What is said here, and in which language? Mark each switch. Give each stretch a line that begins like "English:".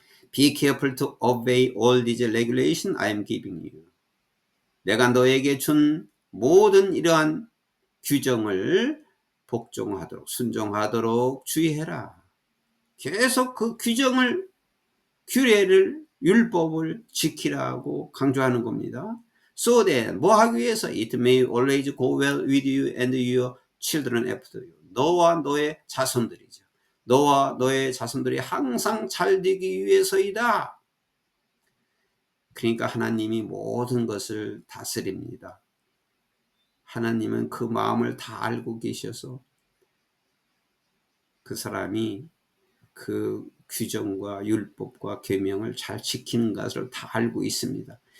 English: Be careful to obey all these regulations I am giving you.
Korean: 내가 너에게 준 모든 이러한 규정을 복종하도록 순종하도록 주의해라. 계속 그 규례를 율법을 지키라고 강조하는 겁니다.
English: So that
Korean: 뭐 하기 위해서
English: it may always go well with you and your children after you.
Korean: 너와 너의 자손들이죠. 너와 너의 자손들이 항상 잘 되기 위해서이다. 그러니까 하나님이 모든 것을 다스립니다. 하나님은 그 마음을 다 알고 계셔서 그 사람이 그 규정과 율법과 계명을 잘 지키는 것을 다 알고 있습니다.